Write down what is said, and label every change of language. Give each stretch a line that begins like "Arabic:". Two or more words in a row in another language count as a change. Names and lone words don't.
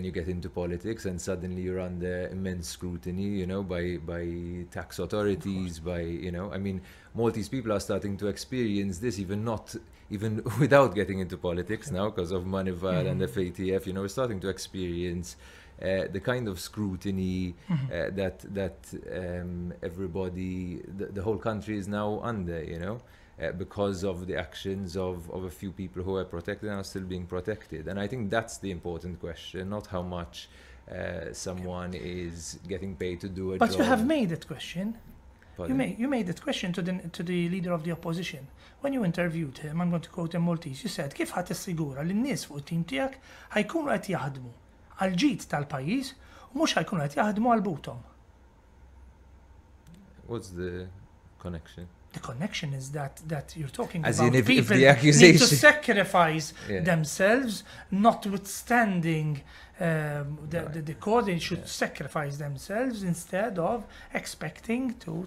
English: you get into politics and suddenly you're under immense scrutiny, by tax authorities, I mean, Maltese people are starting to experience this even without getting into politics now, because of Manival and FATF, we're starting to experience the kind of scrutiny that everybody, the whole country is now under, because of the actions of a few people who are protected and are still being protected. And I think that's the important question, not how much someone is getting paid to do a job. But you have made that question. Pardon? You made that question to the leader of the opposition. When you interviewed him, I'm going to quote him Maltese, you said,
Maltese: kif ħadd issigura li n-nies fuq it-tim tiegħek ħajkunu qed jaħdmu għall-ġid tal-pajjiż u mhux ħajkunu qed jaħdmu għal butom?
English: What's the connection? The connection is that you're talking As about in if people the accusation need to sacrifice themselves, notwithstanding the court, they should sacrifice themselves instead of expecting to.